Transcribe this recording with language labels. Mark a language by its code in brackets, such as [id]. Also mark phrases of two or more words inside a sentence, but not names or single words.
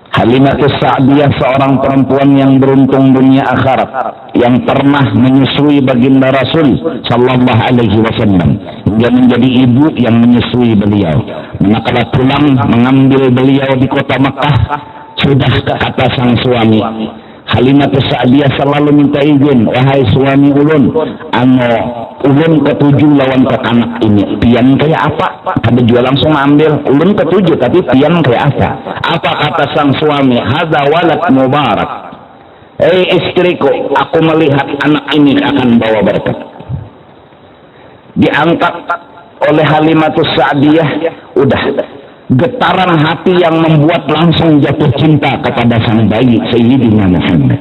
[id] Halimatus Sa'diyah seorang perempuan yang beruntung dunia akhirat, yang pernah menyusui baginda Rasul [ar] صلى الله عليه وسلم [id] hingga menjadi ibu yang menyusui beliau. Manakala pulang mengambil beliau di kota Mekah, sudah kata sang suami, Halimatus Sa'diyah selalu minta izin, wahai suami ulun, ulun ketujuh lawan ke anak ini, pian kayak apa? [bjn] Kada jual langsung ambil, ulun ketujuh tapi pian kayak apa? [id] Apa kata sang suami? [ar] هذا ولد مبارك. [id] Istriku, aku melihat anak ini akan bawa berkat. Diangkat oleh Halimatus Sa'diyah, udah getaran hati yang membuat langsung jatuh cinta kepada sang bayi Sayyidina Muhammad.